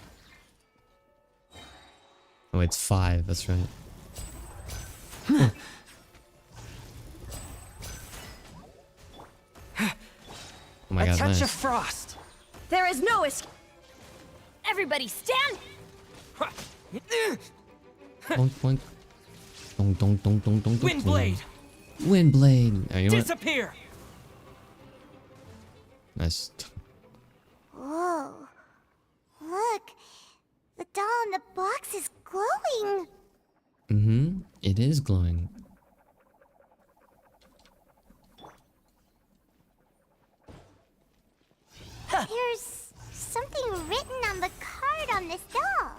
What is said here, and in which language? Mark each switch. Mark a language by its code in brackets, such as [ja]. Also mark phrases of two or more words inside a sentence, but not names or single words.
[en] Oh, it's 5, that's right. Oh my god, a touch nice. of frost. There is no escape. Everybody stand. Boink, boink. Dong, dong, dong, dong, dong, dong, Windblade. Windblade. Are you Disappear. Nice. Whoa. Look. The doll in the box is glowing. It is glowing. There's something written on the card on this doll.